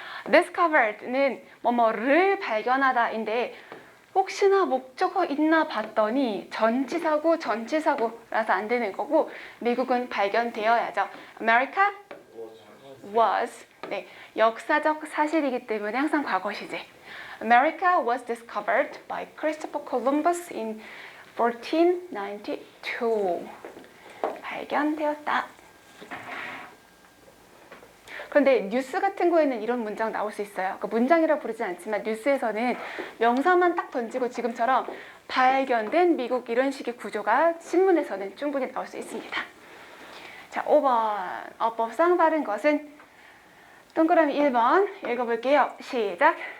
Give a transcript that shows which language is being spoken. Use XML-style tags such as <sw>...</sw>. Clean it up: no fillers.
<ko>discovered는 뭐뭐를 발견하다인데 혹시나 목적어 있나 봤더니 전치사구라서 안 되는 거고 미국은 발견되어야죠.</ko> <en>America was.</en> <ko>네, 역사적 사실이기 때문에 항상 과거 시제.</ko> <en>America was discovered by Christopher Columbus in 1492.</en> <ko>발견되었다. 그런데 뉴스 같은 거에는 이런 문장 나올 수 있어요. 그러니까 문장이라 부르진 않지만 뉴스에서는 명사만 딱 던지고 지금처럼 발견된 미국 이런 식의 구조가 신문에서는 충분히 나올 수 있습니다. 자, 5번 어법상 다른 것은 동그라미 1번 읽어볼게요. 시작.</ko>